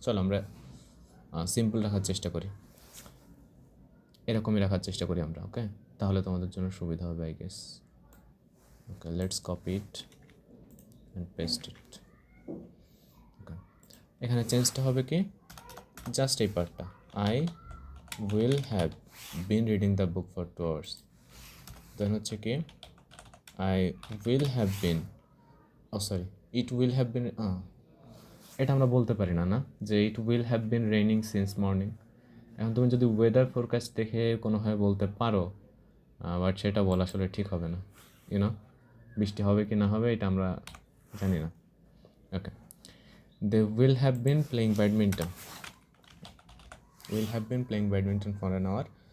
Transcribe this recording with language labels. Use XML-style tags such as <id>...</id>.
<bn>চলো আমরা সিম্পল রাখার চেষ্টা করি, এরকমই রাখার চেষ্টা করি আমরা। ওকে, তাহলে তোমাদের জন্য সুবিধা হবে</bn> <en>I guess.</en> <bn>Okay,</bn> <en>Let's copy it and paste it.</en> <bn>ওকে, এখানে চেঞ্জটা হবে কি জাস্ট এই পার্টটা, I</bn> <en>will have been reading the book for 2 hours.</en> <bn>দেন হচ্ছে কি</bn> <en>I will have been, sorry, it will have been,</en> <bn>এটা আমরা বলতে পারি না না, যে</bn> <en>it will have been raining since morning।</en> <bn>এখন তুমি যদি ওয়েদার ফোরকাস্ট দেখে কোনোভাবে বলতে পারো, বাট সেটা বলা আসলে ঠিক হবে না, ইউনো, বৃষ্টি হবে কি না হবে এটা আমরা জানি না।</bn> <en>Okay, they will have been playing badminton, will have been playing badminton for an hour.</en>